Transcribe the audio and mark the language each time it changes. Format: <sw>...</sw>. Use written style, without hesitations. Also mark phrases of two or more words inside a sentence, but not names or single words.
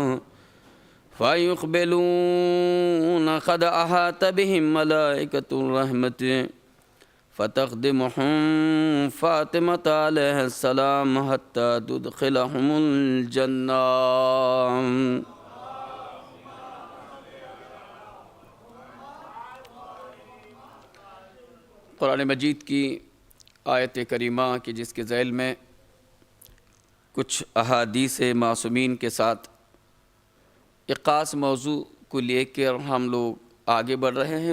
<ar>فيقبلون قد أحاطت بهم ملائكة الرحمة فتقدمهم فاطمة عليها السلام حتى تدخلهم الجنة.</ar> <ur>قرآن مجید کی آیت کریمہ کی جس کے ذیل میں کچھ احادیث معصومین کے ساتھ ایک خاص موضوع کو لے کر ہم لوگ آگے بڑھ رہے ہیں.</ur>